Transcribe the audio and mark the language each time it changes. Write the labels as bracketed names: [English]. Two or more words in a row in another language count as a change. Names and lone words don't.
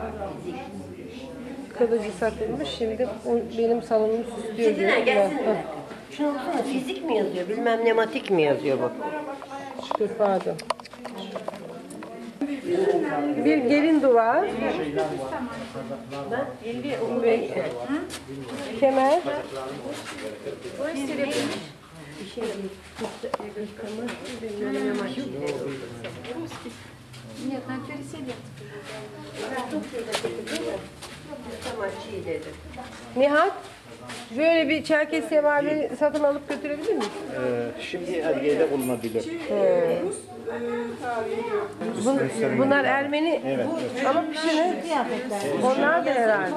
[Turkish] Kılıcı satılmış, şimdi benim salonumu süslüyor diyor. Selena gelsene. Şuna baksana, fizik mi yazıyor, bilmem nematik mi yazıyor bak. Dur pardon. Bir gelin duvağı. Ve kemer. [Russian] Нет, на переселе. [Turkish] Nihat, böyle bir Çerkes semaveri satın alıp götürebilir misin? Şimdi Erge'de bulunabilir. Bunlar Ermeni ama pişini onlar da herhalde.